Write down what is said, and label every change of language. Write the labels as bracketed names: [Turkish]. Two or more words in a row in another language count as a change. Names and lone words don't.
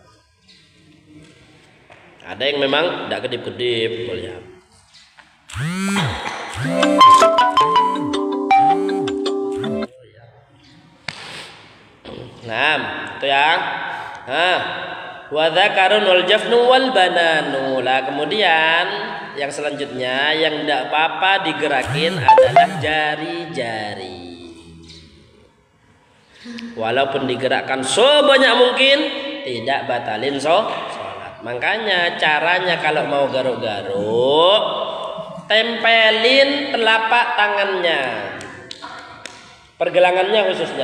[Indonesian] Ada yang memang enggak kedip-kedip, lihat. Nah, itu ya. [Arabic] وذكر والجفن والبنان. [Indonesian] Lah kemudian yang selanjutnya yang tidak apa-apa digerakin adalah jari-jari. Walaupun digerakkan sebanyak mungkin tidak batalin sholat. Makanya caranya kalau mau garuk-garuk, tempelin telapak tangannya, pergelangannya khususnya.